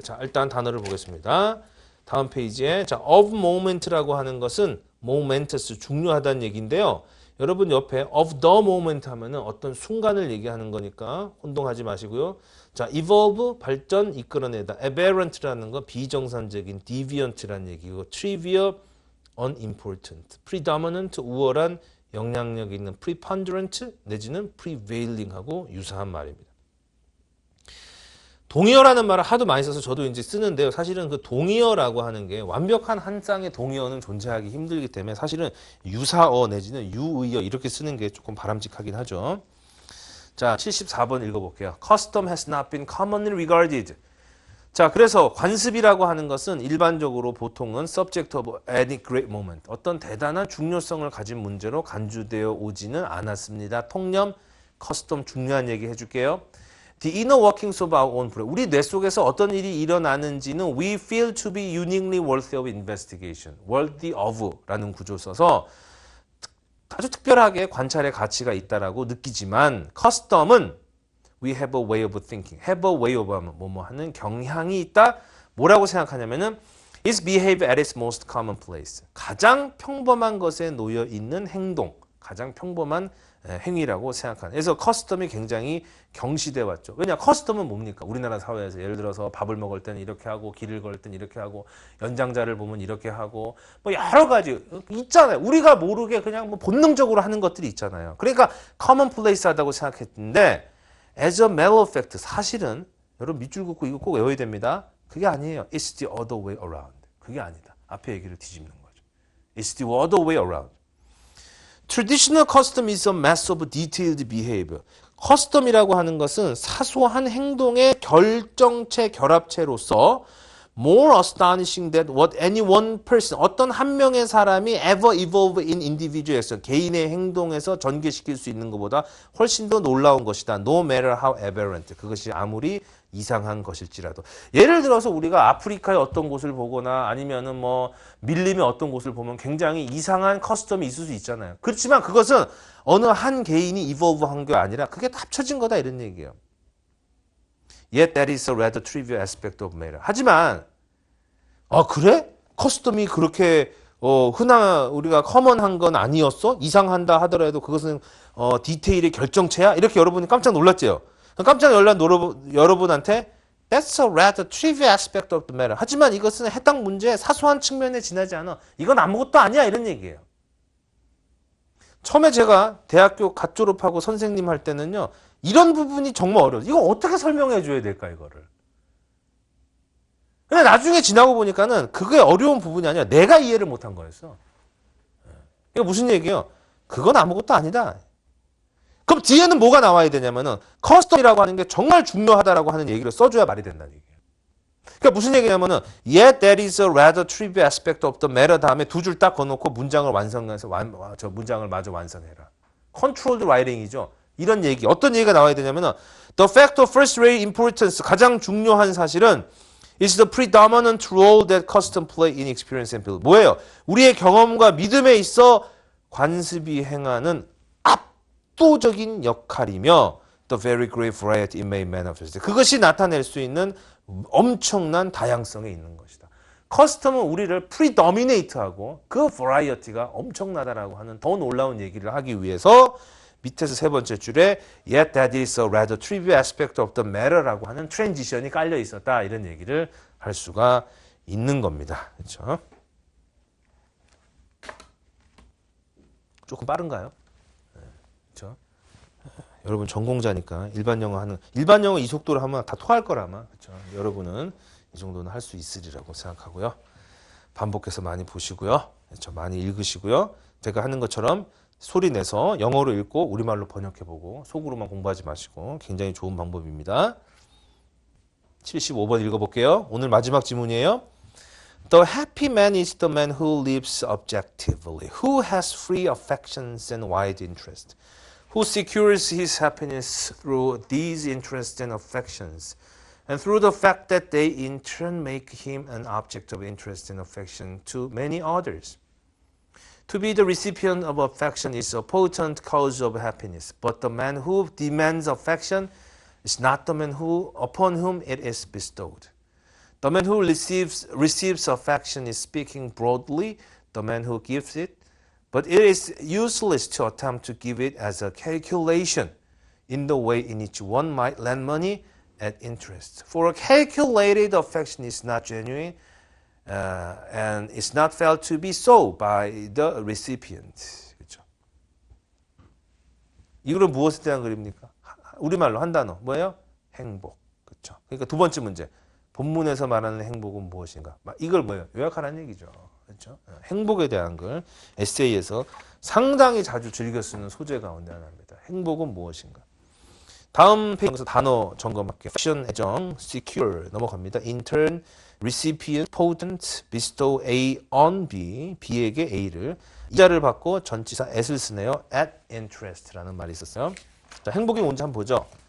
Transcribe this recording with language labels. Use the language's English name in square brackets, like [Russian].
[Korean] 자, 일단 단어를 보겠습니다. 다음 페이지에 자, of moment라고 하는 것은 momentous, 중요하다는 얘기인데요. 여러분 옆에 of the moment 하면은 어떤 순간을 얘기하는 거니까 혼동하지 마시고요. 자, evolve, 발전, 이끌어내다. aberrant라는 거 비정상적인, deviant라는 얘기고, trivial, unimportant, predominant, 우월한, 영향력 있는, preponderant 내지는 prevailing하고 유사한 말입니다. 동의어라는 말을 하도 많이 써서 저도 이제 쓰는데요. 사실은 그 동의어라고 하는 게 완벽한 한 쌍의 동의어는 존재하기 힘들기 때문에 사실은 유사어 내지는 유의어 이렇게 쓰는 게 조금 바람직하긴 하죠. 자, 74번 읽어볼게요. [English] Custom has not been commonly regarded. [Korean] 자, 그래서 관습이라고 하는 것은 일반적으로 보통은 [English] subject of any great moment, [Korean] 어떤 대단한 중요성을 가진 문제로 간주되어 오지는 않았습니다. 통념, custom 중요한 얘기 해줄게요. [English] The inner workings of our own brain. [Korean] 우리 뇌 속에서 어떤 일이 일어나는지는 [English] we feel to be uniquely worthy of investigation. [Korean] worthy of 라는 구조를 써서 아주 특별하게 관찰의 가치가 있다라고 느끼지만 custom은 [English] we have a way of thinking. [Korean] have a way of 하면 뭐뭐 하는 경향이 있다. 뭐라고 생각하냐면은 [English] is behave at its most commonplace. [Korean] 가장 평범한 것에 놓여 있는 행동. 가장 평범한 행위라고 생각하는. 그래서 커스텀이 굉장히 경시돼 왔죠. 왜냐? 커스텀은 뭡니까? 우리나라 사회에서 예를 들어서 밥을 먹을 때는 이렇게 하고 길을 걸 때는 이렇게 하고 연장자를 보면 이렇게 하고 뭐 여러 가지 있잖아요. 우리가 모르게 그냥 뭐 본능적으로 하는 것들이 있잖아요. 그러니까 commonplace 하다고 생각했는데 [English] as a matter of fact [Korean] 사실은 여러분 밑줄 긋고 이거 꼭 외워야 됩니다. 그게 아니에요. [English] It's the other way around. [Korean] 그게 아니다. 앞에 얘기를 뒤집는 거죠. [English] It's the other way around. Traditional custom is a mass of detailed behavior. [Korean] 커스텀이라고 하는 것은 사소한 행동의 결정체, 결합체로서 [English] more astonishing than what any one person, [Korean] 어떤 한 명의 사람이 [English] ever evolve in individual action, [Korean] 개인의 행동에서 전개시킬 수 있는 것보다 훨씬 더 놀라운 것이다. [English] No matter how aberrant. [Korean] 그것이 아무리 이상한 것일지라도. 예를 들어서 우리가 아프리카의 어떤 곳을 보거나 아니면은 뭐 밀림의 어떤 곳을 보면 굉장히 이상한 커스텀이 있을 수 있잖아요. 그렇지만 그것은 어느 한 개인이 evolve 한 게 아니라 그게 합쳐진 거다 이런 얘기예요. [English] Yet that is a rather trivial aspect of matter. [Korean] 하지만 그래? 커스텀이 그렇게 흔한 우리가 커먼한 건 아니었어? 이상한다 하더라도 그것은 디테일의 결정체야? 이렇게 여러분이 깜짝 놀랐죠? 깜짝 놀란 여러분한테 [English] That's a rather trivial aspect of the matter. [Korean] 하지만 이것은 해당 문제의 사소한 측면에 지나지 않아. 이건 아무것도 아니야 이런 얘기예요. 처음에 제가 대학교 갓 졸업하고 선생님 할 때는요. 이런 부분이 정말 어려워요. 이거 어떻게 설명해 줘야 될까 이거를. 근데 나중에 지나고 보니까는 그게 어려운 부분이 아니라 내가 이해를 못한 거였어. 이거 무슨 얘기예요? 그건 아무것도 아니다. 그럼 뒤에는 뭐가 나와야 되냐면은 커스텀이라고 하는 게 정말 중요하다라고 하는 얘기를 써줘야 말이 된다는 얘기예요. 그러니까 무슨 얘기냐면은 [English] yet that is a rather trivial aspect of the matter [Korean] 다음에 두 줄 딱 거놓고 문장을 완성해서 저 문장을 마저 완성해라. controlled writing이죠. 이런 얘기. [English] 어떤 얘기가 나와야 되냐면은 the fact of first-rate importance [Korean] 가장 중요한 사실은 [English] is the predominant role that custom play in experience and belief. [Korean] 뭐예요? 우리의 경험과 믿음에 있어 관습이 행하는 압도적인 역할이며 [English] the very great variety it may manifest. [Korean] 그것이 나타낼 수 있는 엄청난 다양성에 있는 것이다. 커스텀은 우리를 predominate하고 그 variety가 엄청나다라고 하는 더 놀라운 얘기를 하기 위해서 밑에서 세 번째 줄에 [English] yet that is a rather trivial aspect of the matter [Korean] 라고 하는 트랜지션이 깔려 있었다. 이런 얘기를 할 수가 있는 겁니다. 그렇죠? 조금 빠른가요? 그렇죠? 여러분 전공자니까 일반 영어 이 속도로 하면 다 토할 거라 아마. 그렇죠? 여러분은 이 정도는 할 수 있으리라고 생각하고요. 반복해서 많이 보시고요. 그렇죠. 많이 읽으시고요. 제가 하는 것처럼 소리 내서 영어로 읽고 우리말로 번역해보고 속으로만 공부하지 마시고 굉장히 좋은 방법입니다. 75번 읽어볼게요. 오늘 마지막 지문이에요. [English] The happy man is the man who lives objectively, who has free affections and wide interest, who secures his happiness through these interests and affections, and through the fact that they in turn make him an object of interest and affection to many others. To be the recipient of affection is a potent cause of happiness, but the man who demands affection is not the man upon whom it is bestowed. The man who receives affection is speaking broadly, the man who gives it, but it is useless to attempt to give it as a calculation in the way in which one might lend money at interest. For a calculated affection is not genuine, and is not felt to be so by the recipient. [Korean] 그렇죠? 이거는 무엇에 대한 그림입니까? 우리말로 한 단어 뭐예요? 행복. 그렇죠? 그러니까 두 번째 문제. 본문에서 말하는 행복은 무엇인가? 이걸 뭐예요? 요약하라는 얘기죠. 그렇죠? 행복에 대한 걸 에세이에서 상당히 자주 즐겨 쓰는 소재 가운데 하나입니다. 행복은 무엇인가? 다음 페이지에서 단어 점검할게요. Affection, 애정, secure 넘어갑니다. Intern, recipient, potent, bestow A on B, B에게 A를 이자를 받고 전치사 at을 쓰네요. at interest라는 말이 있었어요. 자, 행복이 뭔지 한번 보죠.